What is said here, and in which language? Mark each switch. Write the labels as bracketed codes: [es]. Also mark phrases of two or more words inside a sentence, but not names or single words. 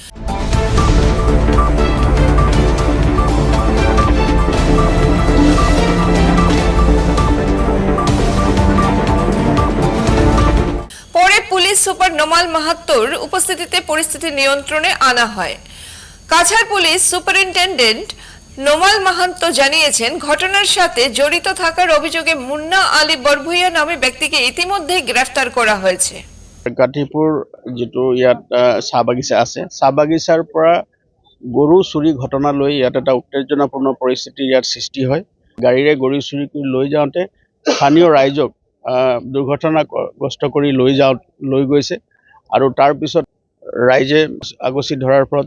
[bn] পরে পুলিশ সুপার নোমাল মাহাত্তর উপস্থিতিতে পরিস্থিতি নিয়ন্ত্রণে আনা হয়। কাছাড় পুলিশ সুপারিনটেন্ডেন্ট নোমাল মাহাত্ত জানিয়েছেন, ঘটনার সাথে জড়িত থাকার অভিযোগে মুন্না আলী বরভুইয়া নামে ব্যক্তিকে ইতিমধ্যেই গ্রেফতার করা হয়েছে। [as] কাটিপুৰ যেটো ইয়াত চাহ বাগিচা আছে, চাহ বাগিচাৰ পৰা গৰু চুৰি ঘটনা লৈ ইয়াত এটা উত্তেজনাপূৰ্ণ পৰিস্থিতি ইয়াত সৃষ্টি হয়। গাড়ীৰে গৰু চুৰি কৰি লৈ যাওঁতে স্থানীয় ৰাইজক দুৰ্ঘটনাগ্ৰস্ত কৰি লৈ গৈছে আৰু তাৰপিছত ৰাইজে আগচি ধৰাৰ ফলত